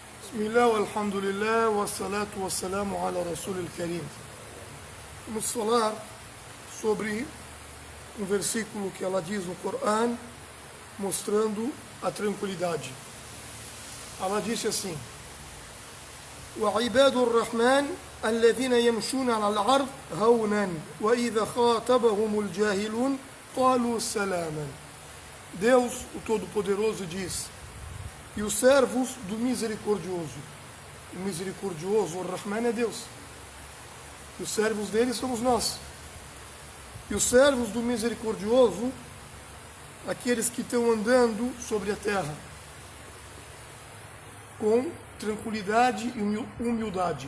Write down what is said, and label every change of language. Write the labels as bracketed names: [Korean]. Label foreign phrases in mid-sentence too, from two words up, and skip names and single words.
[Arabic] بسم الله، الحمد لله، والصلاة والسلام على الرسول الكريم. [Portuguese] Vamos falar sobre um versículo que Allah diz no Corão, mostrando a tranquilidade. Allah disse assim: [Arabic] وَعِبَادُ الرَّحْمَنِ الَّذِينَ يَمْشُونَ عَلَى الْأَرْضِ هَوْنًا وَإِذَا خَاطَبَهُمُ الْجَاهِلُونَ قَالُوا سَلَامًا. [Portuguese] Deus, o Todo-Poderoso, diz: e os servos do Misericordioso. O Misericordioso, o Rahman, é Deus. E os servos dele somos nós. E os servos do Misericordioso, aqueles que estão andando sobre a terra, com tranquilidade e humildade.